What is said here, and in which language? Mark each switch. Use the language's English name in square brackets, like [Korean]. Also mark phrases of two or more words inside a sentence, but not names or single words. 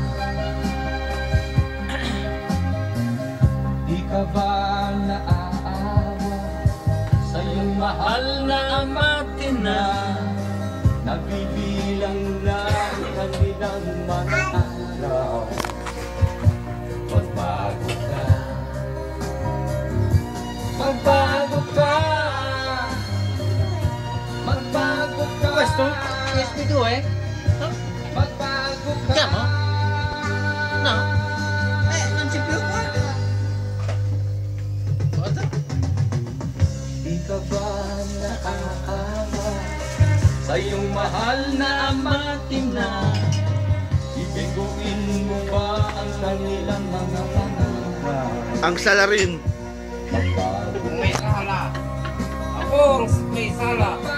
[Filipino] Di ka ba naaawa sa iyong mahal na amatin na nabibilang na ang kanilang mga araw? Magbago ka. Magbago ka. Magbago ka. [Italian] Questo? PSP2 eh? [Filipino] Magbago ka. [Italian] Chiamo? No? Non c'è più qua. Cosa? [Filipino] Di ka ba naaawa sa iyong mahal na amatin na ibiguin mo ba ang kanilang mga pangarap? Ang salarin. Magbago Kung may sala. Ako, may sala.